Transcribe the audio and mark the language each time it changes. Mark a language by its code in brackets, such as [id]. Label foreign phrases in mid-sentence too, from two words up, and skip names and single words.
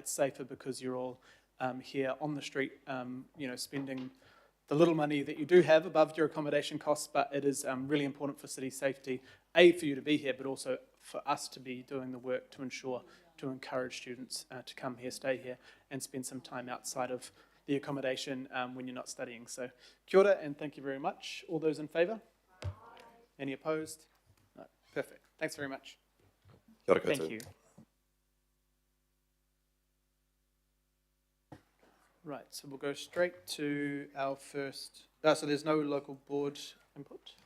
[en] It's safer because you're all here on the street, spending the little money that you do have above your accommodation costs, but it is really important for city safety, for you to be here, but also for us to be doing the work to encourage students to come here, stay here, and spend some time outside of the accommodation when you're not studying. [mi] So kia ora, [en] and thank you very much. All those in favour? Any opposed? No. Perfect. Thanks very much. [mi] Kia ora koutou. [en] Thank you. Right, so we'll go straight to our first. So there's no local board input?